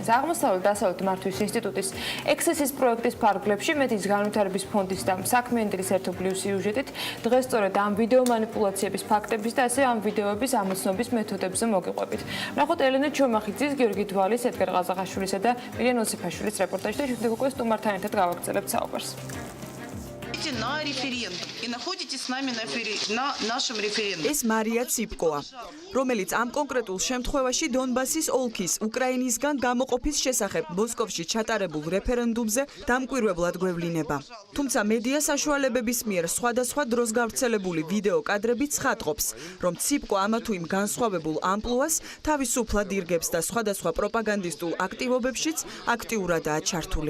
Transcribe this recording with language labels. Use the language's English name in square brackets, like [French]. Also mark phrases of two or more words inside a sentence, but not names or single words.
[Georgian] აღმოსავლეთ-დასავლეთ მართვის ინსტიტუტის ექსესის პროექტის ფარგლებში მედიის განვითარების ფონდის და საქმიანის ერთობლივ სიუჟეტით დღეს სწორედ ამ ვიდეო манипуляციების ფაქტების და ასევე ამ ვიდეოების ამოცნობის მეთოდებზე მოგიყვებით. ნახოთ ელენე ჩომახიძის, გიორგი დვალის, ედგარ ყაზახაშვილისა და მირიან ოსიფაშვილის რეპორტაჟი და შემდეგ უკვე სტუმართან ერთად გავაგრძელებთ საუბარს. [Russian] На референдум и находитесь с нами на нашем референдуме. [Georgian] ეს მარია ციპკოა, რომელიც ამ კონკრეტულ შემთხვევაში დონბასის ოლქის უკრაინისგან გამოყოფის შესახებ მოსკოვში ჩატარებულ რეფერენდუმზე დამკვირვებლად გვევლინება. თუმცა მედია საშუალებების მიერ სხვადასხვა დროს გავრცელებული ვიდეო კადრები ცხადყოფს, რომ ციპკო ამა თუ იმ განსხვავებულ ამპლუას თავისუფლად ირგებს და სხვადასხვა პროპაგანდისტულ აქტივობებშიც აქტიურადაა ჩართული.